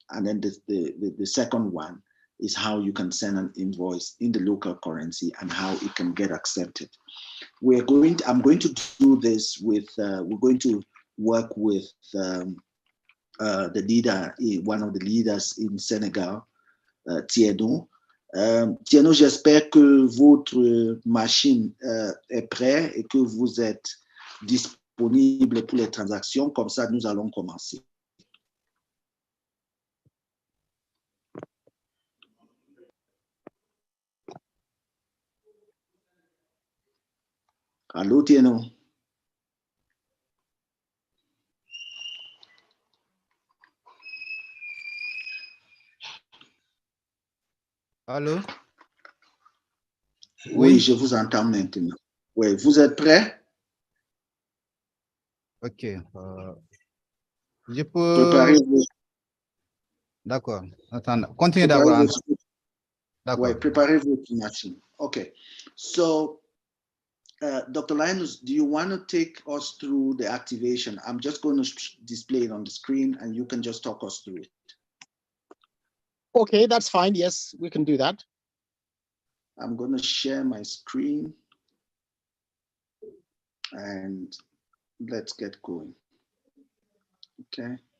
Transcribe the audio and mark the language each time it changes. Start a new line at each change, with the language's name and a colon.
English: And then the second one is how you can send an invoice in the local currency and how it can get accepted. I'm going to do this with, we're going to work with the leader, one of the leaders in Senegal, Tierno.
French: Tierno, j'espère que votre machine est prête et que vous êtes disponible pour les transactions. Comme ça, nous allons commencer. Allô, Tierno? Allô? Oui, je vous entends maintenant. Oui, vous êtes prêts? Ok. Je peux... Préparez-vous. D'accord. Attends. Continuez d'abord. D'accord. Oui, préparez votre machine.
English: Okay. So, Dr. Linus, do you want to take us through the activation? I'm just going to display it on the screen and you can just talk us through it. Okay, that's fine. Yes, we can do that. I'm going to share my screen and let's get going. Okay.